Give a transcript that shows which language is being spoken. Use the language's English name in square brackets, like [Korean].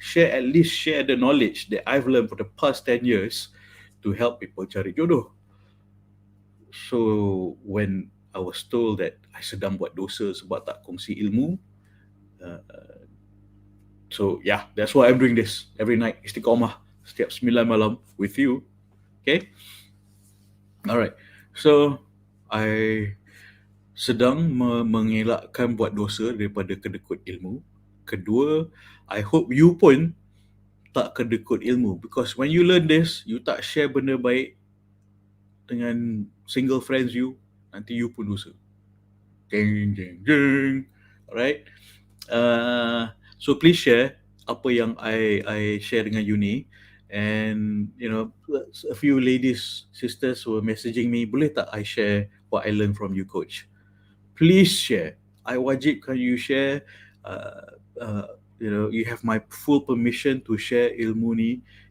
[English] At least share the knowledge that I've learned for the past 10 years to help people [Malay] cari jodoh. [English] So when I was told that I [Malay] sedang buat dosa sebab tak kongsi ilmu, [English] so yeah, that's why I'm doing this every night, istiqomah, [Malay] setiap 9 malam [English] with you. Okay? Alright. [Malay] So I sedang mengelakkan buat dosa daripada kedekut ilmu. Kedua, I hope you pun tak kedekut ilmu, [English] because when you learn this, [Malay] you tak share benda baik dengan single friends you, nanti you pun dosa. Jeng jeng jeng. Alright. So please share apa yang I share dengan you ni. [English] And a few ladies, sisters were messaging me, [Malay] boleh tak [English] I share what I learned from you, coach? Please share. [Malay] I wajibkan you share. [English] You have my full permission to share ilmu ni.